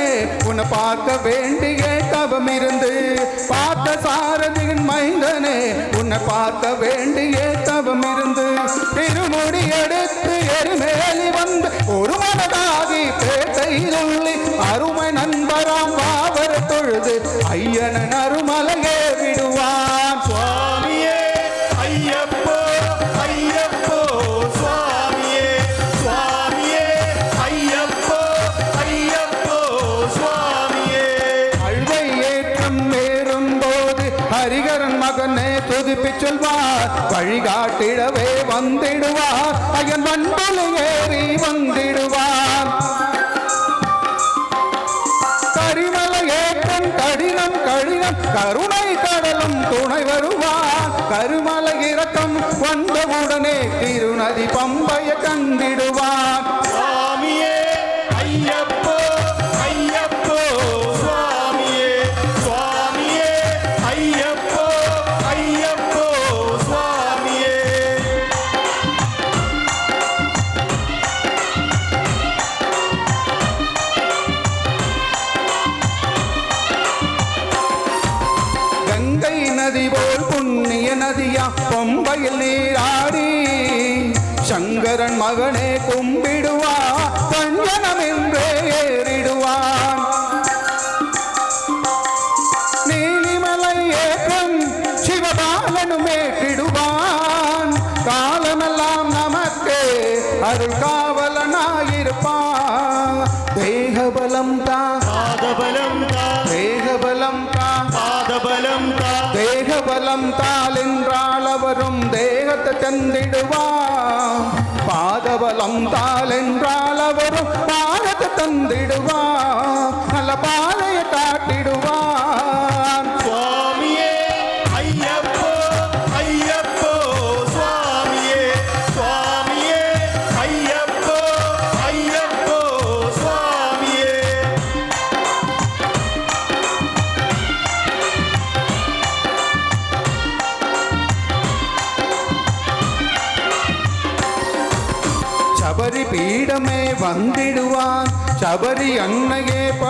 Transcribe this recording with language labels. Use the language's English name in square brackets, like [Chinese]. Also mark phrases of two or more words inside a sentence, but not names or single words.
[Tamil] உன்னை பார்க்க வேண்டிய தவம் இருந்து பார்த்த சாரதியின் மைந்தனே உன்னை பார்க்க வேண்டிய தவம் இருந்து திருமுடி எடுத்து எரிமேலி வந்து ஒரு மனதாகி பேட்டையிலுள்ளி அருமை நண்பராம் வாவர தொழுது ஐயனன் அருமலையே விடுவான் [Malayalam] സ്വാമിയേ അയ്യപ്പോ അയ്യപ്പോ സ്വാമിയേ സ്വാമിയേ അയ്യപ്പോ അയ്യപ്പോ സ്വാമിയേ [Tamil] அழுவை ஏற்றம் ஏறும்போது ஹரிகரன் மகனே துதிப்பி சொல்வார் வழிகாட்டிடவே வந்திடுவார் அயன் மண்டல ஏறி வந்திடுவார் கரிமலை ஏற்றம் கடினம் கடினம் கருணை கடலும் துணை வருவார் கருமலை இறக்கம் வந்தவுடனே திருநதி பம்பைய கண்டிடுவார் [Malayalam] സ്വാമിയേ അയ്യപ്പോ അയ്യപ്പോ സ്വാമിയേ സ്വാമിയേ അയ്യപ്പോ അയ്യപ്പോ സ്വാമിയേ [Tamil] கங்கை நதி போல் புண்ணிய நதியா பம்பையில் நீராடி சங்கரன் மகனே கும்பிடுவா பஞ்சனம் என்றே ஏறிடுவான் நீலிமலை ஏற்றம் சிவபாலனும் ஏற்றிடுவான் காலமெல்லாம் நமக்கு அருள் காவலனாயிருப்பான் தேகபலம் தான் [Malayalam] പാദബലം താ [Tamil] தேகபலம் தான் [Malayalam] പാദബലം താ [Tamil] தேகபலம் தால் என்றால் அவரும் தேகத்தை தந்திடுவான் பாதபலம் தால் என்றால் அவரும் பாதத்தை தந்திடுவான் நல்ல பாதையை காட்டிடுவான் [Malayalam] സ്വാമിയേ അയ്യപ്പോ അയ്യപ്പോ സ്വാമിയേ സ്വാമിയേ അയ്യപ്പോ അയ്യപ്പോ സ്വാമിയേ [Tamil] சபரி பீடமே வந்திடுவான் சபரி அன்னையே